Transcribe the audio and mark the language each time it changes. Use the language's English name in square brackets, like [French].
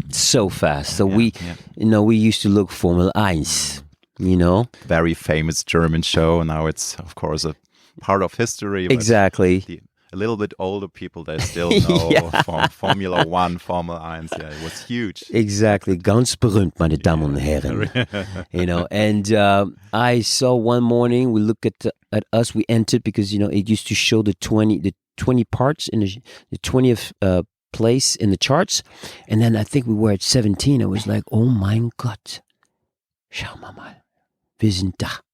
[English] so fast. So we used to look Formel 1, very famous German show. Now it's of course a part of history. Exactly. A little bit older people, they still know Formula 1, Formel 1. Yeah, it was huge. Exactly. [German] Ganz berühmt, meine Damen und Herren. [English] And I saw one morning, we looked at us, we entered because, it used to show the 20 parts in the 20th place in the charts. And then I think we were at 17. I was like, [German] oh mein Gott. Schau mal. Wir sind da.